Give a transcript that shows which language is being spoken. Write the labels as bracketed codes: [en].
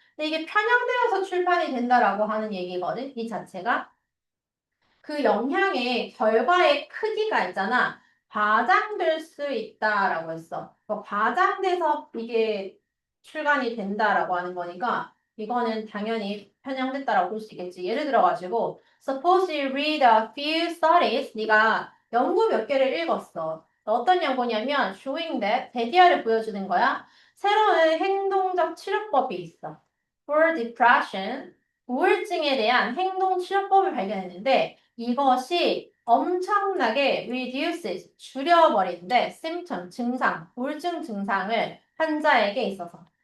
[ko] 근데 이게 편향되어서 출판이 된다라고 하는 얘기거든. 이 자체가. 그 영향의 결과의 크기가 있잖아. 과장될 수 있다라고 했어. 과장돼서 이게 출간이 된다라고 하는 거니까 이거는 당연히 편향됐다라고 볼 수 있겠지. 예를 들어가지고 [en] Suppose you read a few studies. [ko] 네가 연구 몇 개를 읽었어. 어떤 연구냐면 [en] showing that [ko] 데디아를 보여주는 거야. 새로운 행동적 치료법이 있어. [en] For depression, [ko] 우울증에 대한 행동 치료법을 발견했는데 이것이 엄청나게 [en] reduces, [ko] 줄여버린대 symptom, 증상, 우울증 증상을 환자에게 있어서.